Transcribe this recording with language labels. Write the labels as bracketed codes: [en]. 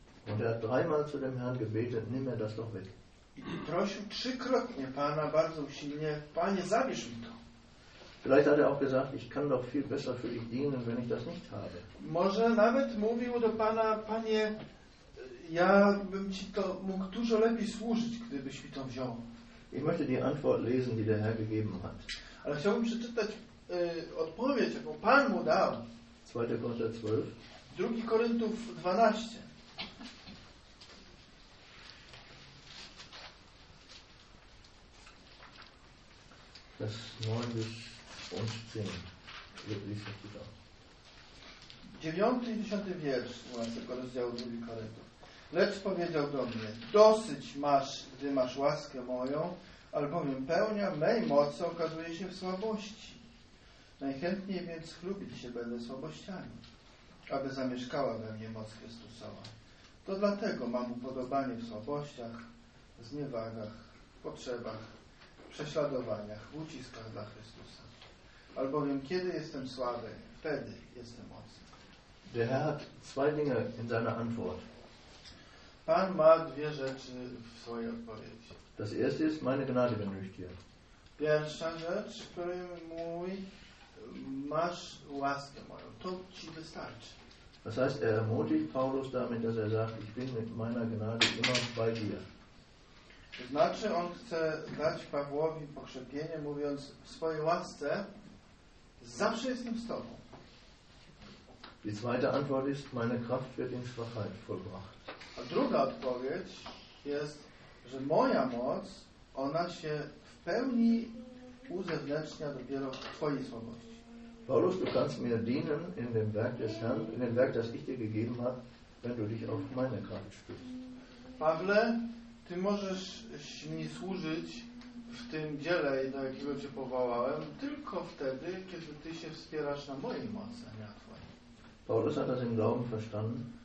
[de] Und er hat dreimal zu dem Herrn gebetet, nimm mir das doch weg. [pl] I prosił trzykrotnie Pana bardzo silnie, Panie, zabierz mi to. [de] Vielleicht hat er auch gesagt, ich kann doch viel besser für dich dienen, wenn ich das nicht habe. [pl] Może nawet mówił do Pana, Panie, ja bym ci to mógł dużo lepiej służyć, gdybyś mi to wziął. [de] Ich möchte die Antwort lesen, die der Herr gegeben hat. [pl] Ale chciałbym przeczytać odpowiedź, jaką Pan mu dał. 2 Koryntów 12. 2 Koryntów 12. [de] Das 9-10. Lest sich gut aus. [pl] 9 i 10 wiersz, właśnie, tego rozdziału 2 Koryntów. Lecz powiedział do mnie, dosyć masz, gdy masz łaskę moją, albowiem pełnia mej mocy okazuje się w słabości. Najchętniej więc chlubić się będę słabościami, aby zamieszkała we mnie moc Chrystusowa. To dlatego mam upodobanie w słabościach, zniewagach, potrzebach, prześladowaniach, uciskach dla Chrystusa. Albowiem kiedy jestem słaby, wtedy jestem mocny. [de] Der Herr hat zwei Dinge in seiner Antwort. [pl] Pan ma dwie rzeczy w swojej odpowiedzi. [de] Das erste ist, meine Gnade genügt dir. [pl] Pierwsza rzecz, której mój, masz łaskę moją, to ci wystarczy. [de] Das heißt, er ermutigt Paulus damit, dass er sagt, ich bin mit meiner Gnade immer bei dir. [pl] To znaczy, on chce dać Pawłowi pokrzepienie, mówiąc, w swojej łasce zawsze jestem z tobą. [de] Die zweite Antwort ist, meine Kraft wird in Schwachheit vollbracht. [pl] A druga odpowiedź jest, że moja moc, ona się w pełni uzewnętrznia dopiero w twojej słabości. [de] Paulus, du kannst mir dienen in dem Werk des Herrn, in dem Werk, das ich dir gegeben habe, wenn du dich auf meine Kraft stützt. [pl] Pawle, ty możesz mi służyć w tym dziele, do jakiego cię powołałem, tylko wtedy, kiedy ty się wspierasz na mojej mocy, a nie na twojej. [de] Paulus hat das im Glauben verstanden.